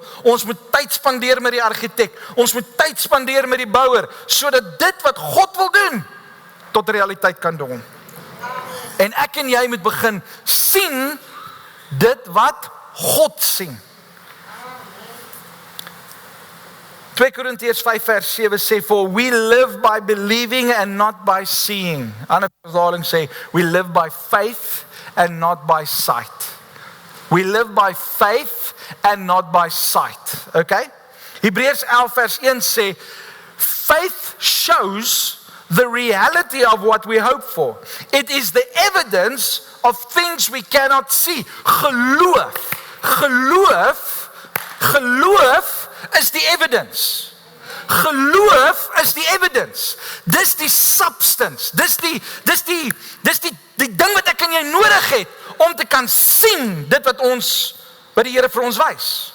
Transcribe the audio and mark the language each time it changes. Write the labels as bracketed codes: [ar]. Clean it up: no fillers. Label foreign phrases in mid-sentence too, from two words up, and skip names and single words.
[af] Ons moet tyd spandeer met die argitek. Ons moet tyd spandeer met die bouer, sodat dit wat God wil doen, tot realiteit kan doen. En ek en jy moet begin sien dit wat God sien. 2 Korintiërs 5 vers 7 sê, [en] for we live by believing and not by seeing. [af] Ander vertaling sê, [en] we live by faith and not by sight. We live by faith and not by sight. [af] Okay? Hebreërs 11 vers 1 sê, [en] faith shows the reality of what we hope for. It is the evidence of things we cannot see. [af] Geloof is die evidence. Geloof is die evidence. Dis die substance. Dis die ding wat ek en jy nodig het om te kan sien dit wat die Here vir ons wys.